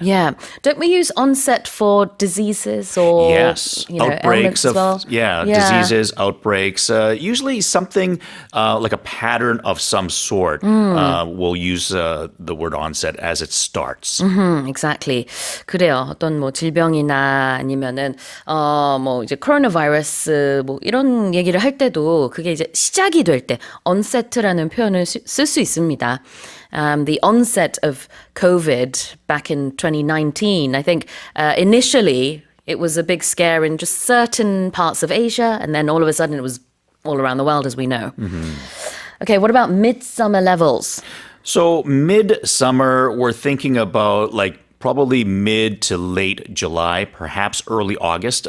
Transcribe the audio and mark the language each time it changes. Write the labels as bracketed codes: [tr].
[en] Yeah. Don't we use onset for diseases or outbreaks of well? Diseases, outbreaks. Usually something like a pattern of some sort. We'll use the word onset as it starts. Exactly. 그래요. [ko] 어떤 질병이나 아니면은 이제 코로나 바이러스 이런 얘기를 할 때도 그게 이제 시작이 될 때 onset라는 표현을 쓸 수 있습니다. [en] The onset of COVID back in 2019, I think initially it was a big scare in just certain parts of Asia, and then all of a sudden it was all around the world, as we know. Okay, what about midsummer levels? So midsummer, we're thinking about probably mid to late July, perhaps early August.